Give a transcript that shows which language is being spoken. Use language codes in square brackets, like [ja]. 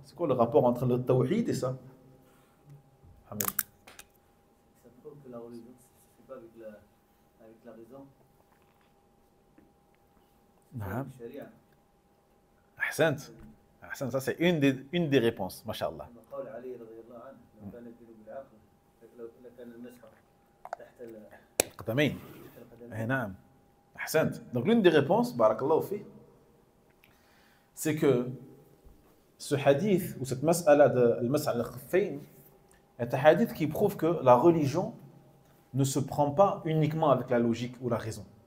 [fr] C'est quoi le rapport entre le tawhid et ça? Hamid. Ça prouve que la religion, c'est pas avec la raison. [ar] Naam. Sharia. Ahsant. [fr] Ahsant, ça c'est une des réponses, mashallah. [ar] قول علي رضي الله عنه لو كان الدين بالعقل لكان المسح تحت القدمين. نعم. Ahsant. [fr] Donc l'une des réponses, barakallahu fi, c'est que ce hadith ou cette mas'ala de al-mas'a al-khuffayn est un hadith qui prouve que la religion ne se prend pas uniquement avec la logique ou la raison.